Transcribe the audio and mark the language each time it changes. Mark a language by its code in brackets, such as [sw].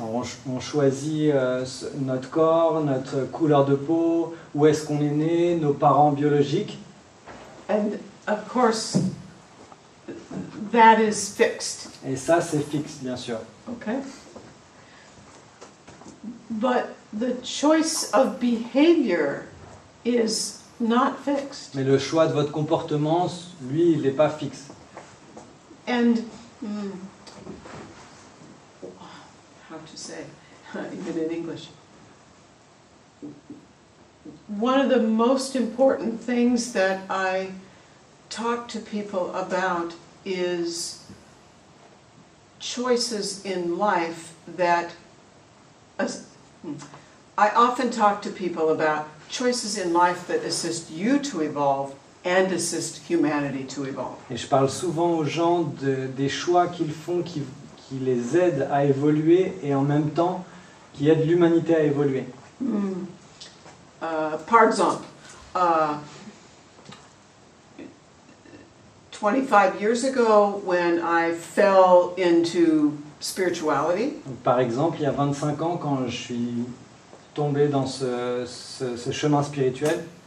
[fr] Alors, on choisit notre corps, notre couleur de peau, où est-ce qu'on est né, nos parents biologiques. [en] And of course, that is fixed. [fr] Et ça, c'est fixe, bien sûr. [en] Okay? But the choice of behavior is not fixed. [fr] Mais le choix de votre comportement, lui, il n'est pas fixe. [en] And how to say, even in English, one of the most important things that I talk to people about is choices in life that I often talk to people about choices in life that assist you to evolve and assist humanity to evolve. [fr] Et je parle souvent aux gens des choix qu'ils font qui les aident à évoluer et en même temps qui aident l'humanité à évoluer. Par exemple, [en] 25 years ago when I fell into spirituality, [fr] Donc, par exemple, il y a 25 ans, quand je suis tombé dans ce chemin spirituel,